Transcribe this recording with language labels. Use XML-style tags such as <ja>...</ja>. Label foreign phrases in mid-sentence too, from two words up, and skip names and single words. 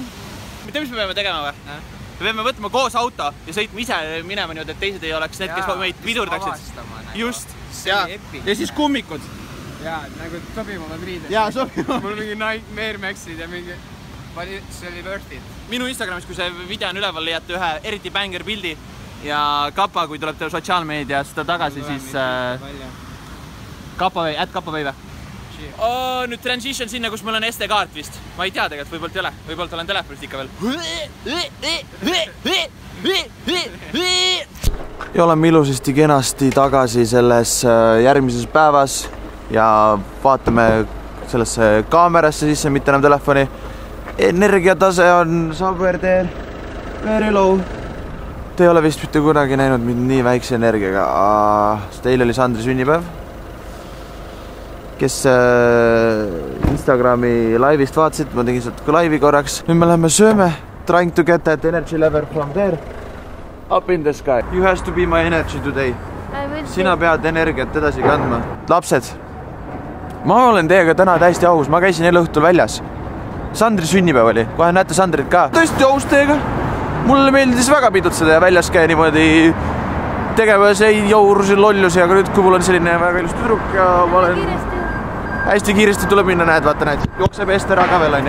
<et>Mida mis me peame tegema või? Me peame võtma koos auto ja sõitma ise minema niimoodi, et teised ei oleks need, kes meid pidurdaksid. Just. Ja siis kummikud. Jaa, nagu sobivamad riided. Jaa, sobivamad. Mul mingi Nike Air Maxid ja mingi... See oli</et> <en>worth it.</en> <et>Minu Instagramis, kui see video on üleval, leiate ühe eriti banger pildi ja Kappa, kui tuleb teil sotsiaalmeediast tagasi, siis @kappavei või? Nüüd transition sinna, kus mul on SD-kaart vist. Ma ei tea tegelikult, võibolt ei ole. Võibolt olen telefonist ikka veel. Ja oleme ilusasti kenasti tagasi selles järgmises päevas ja vaatame sellesse kaamerasse sisse, mitte enam telefoni. Energiatase on Saberteel</et> <en>very low.</en> <et>Te ei ole vist mitte kunagi näinud mind nii väikse energiaga. Teil oli Sandri sünnipäev, kes Instagrami live'ist vaatasid, ma tegin sealt ka live'i korraks. Nüüd me läheme sööme.</et> <en>Trying to get that energy level from there up in the sky. You has to be my energy today.</en> <et>Sina pead energiat edasi kandma. Lapsed, ma olen teiega täna täiesti aus. Ma käisin eile õhtul väljas. Sandri sünnipäev oli. Kohe näete Sandrit ka. Tõesti aus teiega. Mulle meeldis väga pidutseda ja väljas käia niimoodi tegevas ei jaurusi lollusi, aga nüüd kui mul on selline väga ilus tüdruk ja ma olen hästi kiiresti tuleb minna, näed, vaata näed, jookseb eest ära ka veel on ju.</et>